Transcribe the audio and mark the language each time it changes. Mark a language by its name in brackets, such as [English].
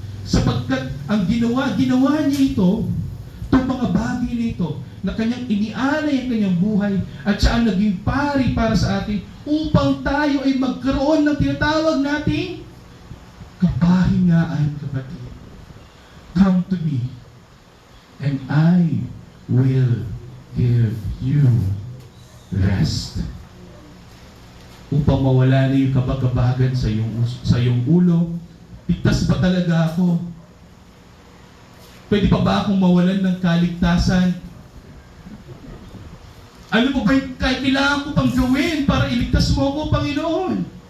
[Filipino] Sapagkat ang ginawa niya ito, itong mga bagay nito, na kanyang inialay ang kanyang buhay at siya ang naging pari para sa atin upang tayo ay magkaroon ng tinatawag nating kapahingaan, kapatid. [English] Come to me and I will give you rest. [Filipino] Upang mawala na yung kabag-kabagan sa iyong ulo. Ligtas ba talaga ako? Pwede pa ba akong mawalan ng kaligtasan? Ano mo ba yung kailangan ko pang gawin para iligtas mo ako, Panginoon?